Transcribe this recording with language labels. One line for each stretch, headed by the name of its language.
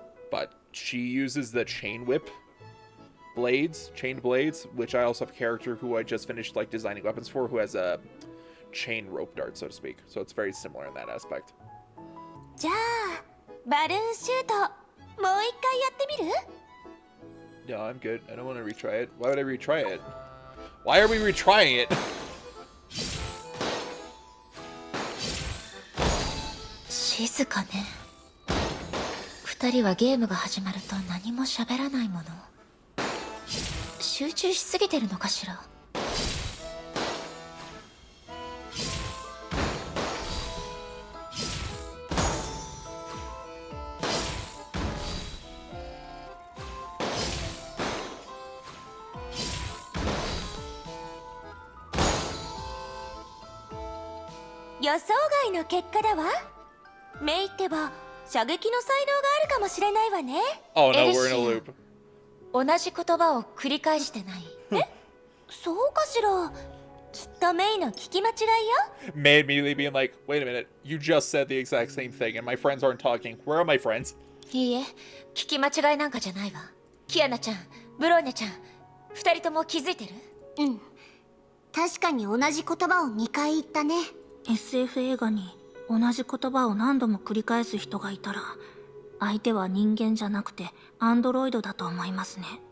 English: But she uses the chain whip chained blades, which I also have a character who I just finished, like, designing weapons for, who has a chain rope dart, so to speak. So it's very similar in that aspect.
Japanese: じゃあバルーンシュートもう一回やってみる？
English: No, I'm good. I don't want to retry it. Why would I retry it? Why are we retrying it?
Japanese: 静かね。二人はゲームが始まると何も喋らないもの。集中しすぎてるのかしら。予想外の結果だわ。メイってば射撃の才能があるかもしれないわね。
English: Oh no, we're in a loop.
Japanese: 同じ言葉を繰り返してない。そうかしら。きっとメイの聞き間違いよ。
English: May immediately being like, wait a minute, you just said the exact same thing and my friends aren't talking. Where are my friends?
Japanese: いいえ、聞き間違いなんかじゃないわ。キアナちゃん、ブローニャちゃん、二人とも気づいてる？うん。確かに同じ言葉を2回言ったね。 SF 映画に同じ言葉を何度も繰り返す人がいたら、相手は人間じゃなくてアンドロイドだと思いますね。